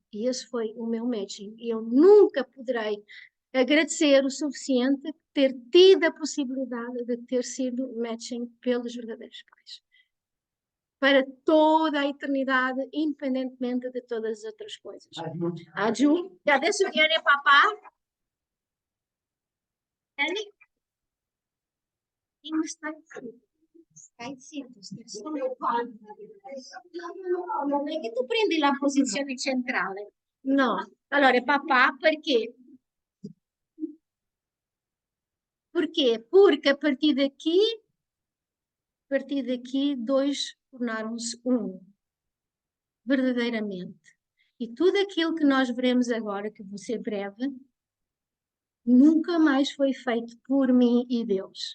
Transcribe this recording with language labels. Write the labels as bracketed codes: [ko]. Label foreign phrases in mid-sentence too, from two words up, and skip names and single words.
[pt] E esse foi o meu matching. E eu nunca poderei agradecer o suficiente ter tido a possibilidade de ter sido matching pelos verdadeiros pais. Para toda a eternidade, independentemente de todas as outras coisas. Aju, já desse o dinheiro, papá? Ele? [it] Stai zitto, solo non è che tu prendi la posizione centrale. No, allora papà perché? [pt] Porquê? Porque a partir daqui, dois tornaram-se um, verdadeiramente. E tudo aquilo que nós veremos agora, que vou ser breve, nunca mais foi feito por mim e Deus.